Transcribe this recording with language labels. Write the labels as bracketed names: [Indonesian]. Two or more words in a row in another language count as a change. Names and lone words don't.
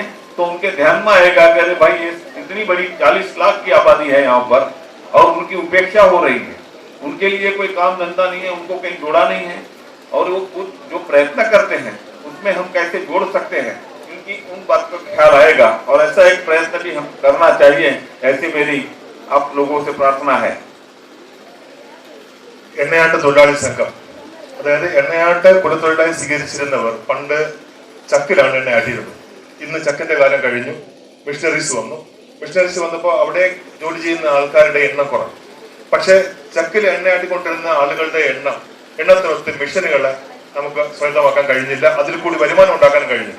[Hindi] तो उनके ध्यान में आएगा कि अरे भाई ये इतनी बड़ी 40 लाख की आबादी है यहाँ पर और उनकी उपेक्षा हो रही है, उनके लिए कोई काम धंधा नहीं है, उनको कहीं जोड़ा नहीं है, और वो कुछ जो प्रयत्न करते हैं उसमें हम कैसे जोड़ सकते हैं, इनकी उन बात का ख्याल आएगा। और ऐसा एक प्रयत्न भी हम करना चाहिए, ऐसी मेरी आप लोगों से प्रार्थना है। [Malayalam] എണ്ണയാട്ട് തൊഴിലാളി സംഘം, അതായത് എണ്ണയാട്ട് കുലത്തൊഴിലായി സ്വീകരിച്ചിരുന്നവർ പണ്ട് ചക്കിലാണ് എണ്ണ ആട്ടിയിരുന്നത്. ഇന്ന് ചക്കിന്റെ കാലം കഴിഞ്ഞു, മിഷണറീസ് വന്നു. മിഷണറീസ് വന്നപ്പോൾ അവിടെ ജോലി ചെയ്യുന്ന ആൾക്കാരുടെ എണ്ണം കുറഞ്ഞു. പക്ഷെ ചക്കിൽ എണ്ണയാട്ടിക്കൊണ്ടിരുന്ന ആളുകളുടെ എണ്ണത്തിനൊത്ത് മിഷനുകളെ നമുക്ക് സ്വന്തമാക്കാൻ കഴിഞ്ഞില്ല, അതിൽ കൂടി വരുമാനം ഉണ്ടാക്കാൻ കഴിഞ്ഞില്ല.